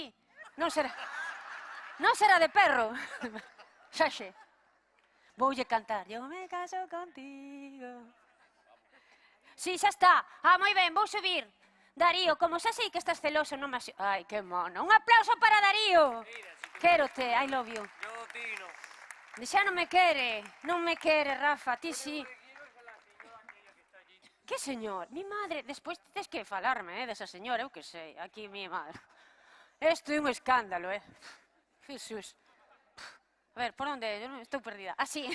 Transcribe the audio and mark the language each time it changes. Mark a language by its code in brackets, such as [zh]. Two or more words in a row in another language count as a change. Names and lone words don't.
[gl] Non será de perro. Xaxe. Voulle cantar. Eu me caso contigo. Sí, xa está. Moi ben, vou subir. Darío, como xa sei que estás celoso, non me... Ai, que mono. Un aplauso para Darío. Quérote, [en] I love you. [es] Yo, Tino. [gl] Xa non me quere, Rafa, ti sí. Que señor? [es] Mi madre, [gl] despois tes que falarme, desa señora, eu que sei, aquí [es] mi madre. [gl] Isto é un escándalo, Jesús. A ver, por onde? Eu estou perdida. Así.